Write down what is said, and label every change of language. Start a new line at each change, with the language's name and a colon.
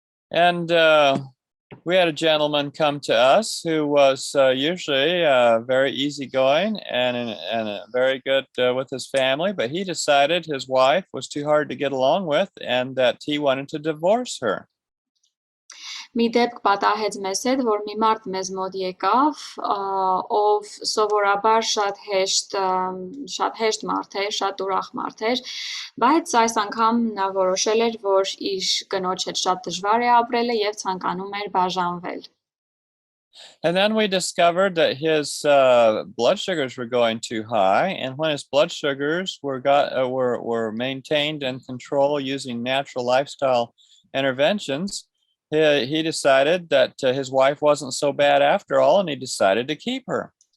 English: And we had a gentleman come to us who was usually very easygoing and very good with his family, but he decided his wife was too hard to get along with and that he wanted to divorce her.
Armenian: Մի դեպք պատահեց մեզ հետ, որ մի մարդ մեզ մոտ եկավ, ով սովորաբար շատ հեշտ մարդ էր, շատ ուրախ մարդ էր, բայց այս անգամ նա որոշել էր, որ իր կնոջ հետ շատ դժվար է ապրելը եւ ցանկանում էր բաժանվել։
English: And then we discovered that his blood sugars were going too high, and when his blood sugars were maintained and controlled using natural lifestyle interventions, he decided that his wife wasn't so bad after all, and he decided to keep her.